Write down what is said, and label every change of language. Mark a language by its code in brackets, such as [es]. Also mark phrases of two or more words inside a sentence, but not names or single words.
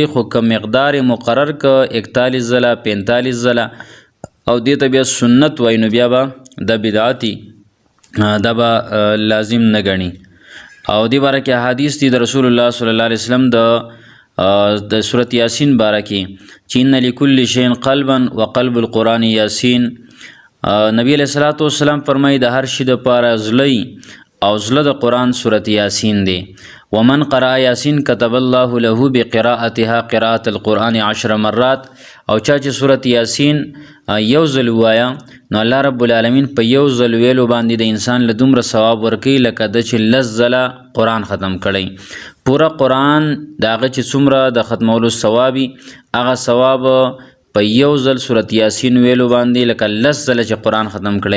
[ps] خو که مقدار یې مقرر که 41 ځله 45 ځله او دې ته بیا سنت وایي نو بیا به دا بدعتي دا به لازم نه ګڼي. او دې باره کې احادیث دي د رسول الله [ar] صلی الله علیه وسلم [ps] د سورت یاسین باره کې چې [ar] ان لکل شیء قلبا وقلب القرآن یاسین. [ps] نبی [ar] علیہ الصلوۃ والسلام [ps] فرمایي د هر شي دپاره زړه او زړه د قرآن سورت یاسین دی. [ar] ومن قرأ یاسین کتب الله له بقراءتها قراءة القرآن 10 مرات. [ps] او چا چې سورت یاسین یو ځل ووایه نو الله رب العالمین په یو ځل ویلو باندې د انسان له دومره ثواب ورکوي لکه د چې 10 ځله قرآن ختم کړی. پوره قرآن د هغه چې څومره د ختمولو ثوابي هغه ثواب په یو ځل سورت یاسین ویلو باندې لکه 10 ځله چې قرآن ختم کړی.